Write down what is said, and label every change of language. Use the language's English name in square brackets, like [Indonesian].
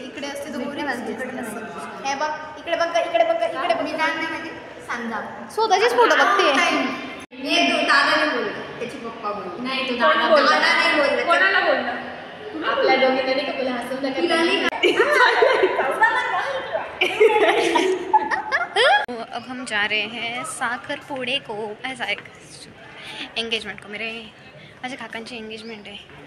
[Marathi] इकडे असते तर गोरी वाजते, इकडे नसते. हे बघ, इकडे बघ, इकडे बघ, इकडे बघ. मी नाही म्हणजे सांगा स्वतःचीच फोटो बघते. हे तो दादाने बोलला, त्याची पप्पा बोलला. नाही, तो दादा नाही बोलला. कोणाला बोलला? आपल्या दोघींना नाही का बोला, हसून नका. [Hindi] अब हम जा रहे हैं साखरपुडे को. ऐसा एक एंगेजमेंट को. [Marathi] माझ्या काकांची एंगेजमेंट आहे.